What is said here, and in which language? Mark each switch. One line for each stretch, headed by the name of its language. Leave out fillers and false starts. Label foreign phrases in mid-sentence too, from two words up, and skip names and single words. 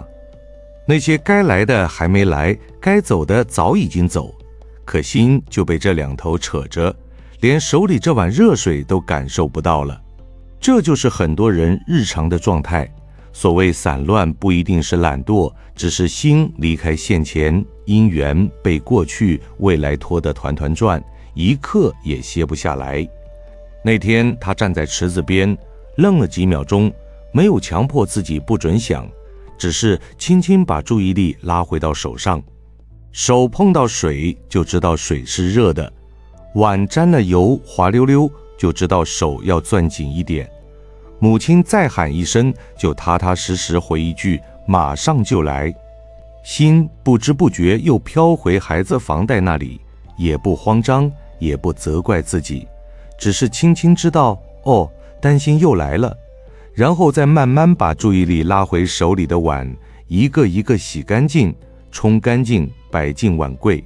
Chinese: 那些該來的還沒來，該走的早已經走，可心就被這兩頭扯着，連手裡這碗熱水都感受不到了。這就是很多人日常的狀態。所謂散亂，不一定是懶惰，只是心離開現前，因緣被過去、未來拖得團團轉，一刻也歇不下來。那天他站在池子邊，愣了幾秒鐘，沒有強迫自己不准想，只是輕輕把注意力拉回到手上。手碰到水就知道水是熱的，碗沾了油滑溜溜就知道手要攥緊一點。母親再喊一聲，就踏踏實實回一句，馬上就來。心不知不覺又飄回孩子房貸那裡，也不慌張，也不責怪自己，只是輕輕知道，哦，擔心又來了，然後再慢慢把注意力拉回手裡的碗，一個一個洗乾淨，沖乾淨，擺進碗櫃。